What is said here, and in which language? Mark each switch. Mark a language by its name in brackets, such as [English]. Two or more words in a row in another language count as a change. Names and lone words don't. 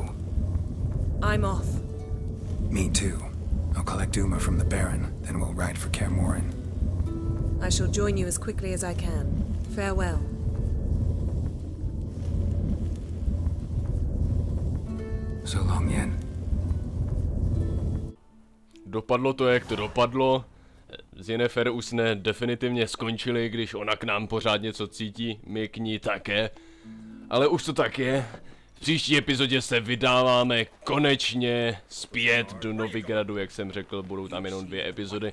[English] I'm off. Me too. I'll collect Uma from the Baron, then we'll ride for Kaer Morhen. I shall join you as quickly as I can. Farewell. So long, Yen. [Czech] Dopadlo to, jak to dopadlo. Z Yennefer už jsme definitivně skončili, když ona k nám pořád něco cítí, my k ní také. Ale už to tak je. V příští epizodě se vydáváme konečně zpět do Novigradu, jak jsem řekl, budou tam jenom 2 epizody.